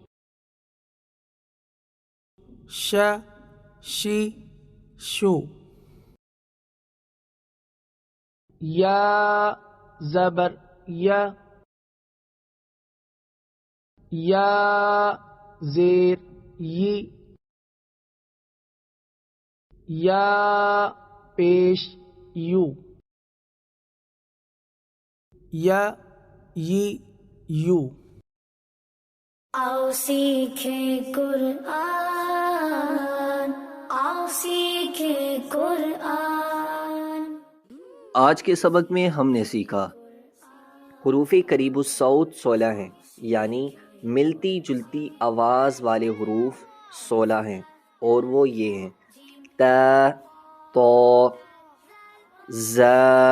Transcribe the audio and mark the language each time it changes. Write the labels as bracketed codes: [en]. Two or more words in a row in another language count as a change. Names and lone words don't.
[ur] شا شی شو یا زبر یا یا زیر یی یا پیش یو یا یی یو آؤ سیکھیں قرآن، آؤ سیکھیں قرآن۔ آج کے سبق میں ہم نے سیکھا حروف قریب الصوت 16 ہیں، یعنی ملتی جلتی آواز والے حروف 16 ہیں، اور وہ یہ ہیں: تا، تو، زا،